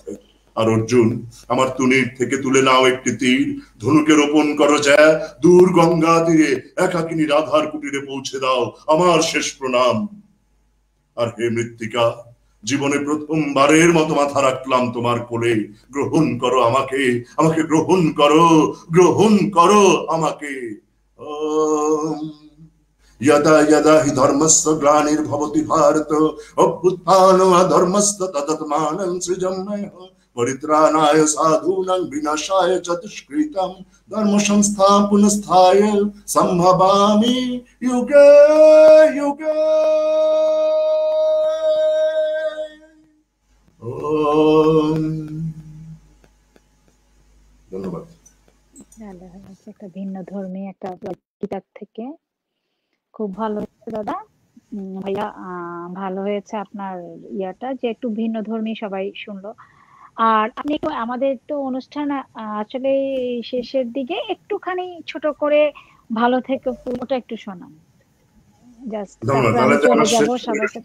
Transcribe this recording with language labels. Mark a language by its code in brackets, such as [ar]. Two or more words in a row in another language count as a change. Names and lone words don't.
[bn] আর অর্জুন, আমার তুনির থেকে তুলে নাও একটি তীর, ধনুকে রোপণ করো যা, দূর গঙ্গা তীরে একাকিনী রাধার কুটিরে পৌঁছে দাও আমার শেষ প্রণাম। আর হে মৃত্তিকা, জীবনে প্রথমবারের মতো মাথা রাখলাম তোমার কোলে, গ্রহণ করো আমাকে, আমাকে গ্রহণ করো, গ্রহণ করো আমাকে। [sa] ওম यदा यदा हि धर्मस्य ग्लानिर्भवति भारत अभ्युत्थानो अधर्मस्य तदात्मानं सृजाम्यहम् परित्राणाय साधूनां विनाशाय च दुष्कृतां धर्म संस्थापनार्थाय संभवामि युगे युगे। ओम। [bn] ধন্যবাদ। একটা ভিন্ন ধর্মী একটা কিতাব থেকে খুব ভালো হয়েছে দাদা। ভাইয়া ভালো হয়েছে আপনার ইয়াটা, যে একটু ভিন্ন ধর্মী সবাই শুনলো। আর আপনি একটু আমাদের তো অনুষ্ঠান আসলে শেষের দিকে একটুখানি ছোট করে ভালো থেকে পুরোটা একটু শোনান জাস্ট, তারপর আমি চলে যাব সবার কাছে।